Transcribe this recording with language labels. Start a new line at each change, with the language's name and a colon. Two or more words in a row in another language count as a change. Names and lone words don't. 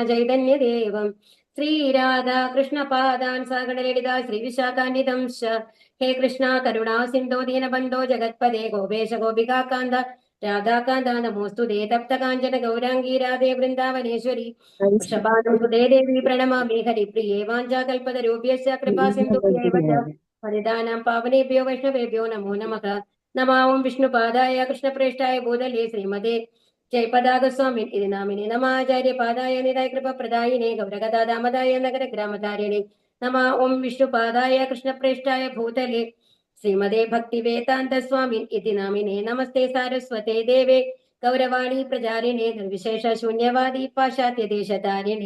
Sanskrit: ചൈതന്യദേവം ശ്രീരാധാകൃഷ്ണപാദാൻ സാഗണലളിതാ ശ്രീവിശാഖാന്വിതം ഹേ കൃഷ്ണ കരുണാ സിന്ധോ ദീനബന്ധോ ജഗത്പദേ ഗോപേശ ഗോപികാകാന്ത രാധാകാന്ത നമോസ്തുതേ തപ്തകാഞ്ചന ഗൗരാംഗീ രാധേ വൃന്ദാവനേശ്വരി വൃഷഭാനുസുതേ ദേവി പ്രണമാമി ഹരിപ്രിയേ വാഞ്ചാകൽപതരൂപ്യസ്യ കൃപാസിന്ധുഭ്യൈവ ച പതിതാനാം പാവനേഭ്യോ വൈഷ്ണവേഭ്യോ നമോ നമഃ. നമാം വിഷ്ണുപാദായ കൃഷ്ണപ്രേഷ്ഠായ ഭൂതലേ ശ്രീമതേ ജയപതാകസ്വാമി ഇതി നാമിനെ നമാചാര്യപാദായ നിതായ കൃപപ്രദായിനെ ഗൗരഗദാദാമദായ നഗരഗ്രാമധാരിണി നമ. ഓം വിഷ്ണുപാദായ കൃഷ്ണപ്രേഷ്ഠായ ഭൂതലേ ശ്രീമതേ ഭക്തിവേദാന്ത സ്വാമി ഇതി നാമിനെ നമസ്തേ സാരസ്വതേ ദേവേ ഗൗരവാണി പ്രചാരിണേ നിർവിശേഷ ശൂന്യവാദി പാശ്ചാത്യദേശധാരിണി.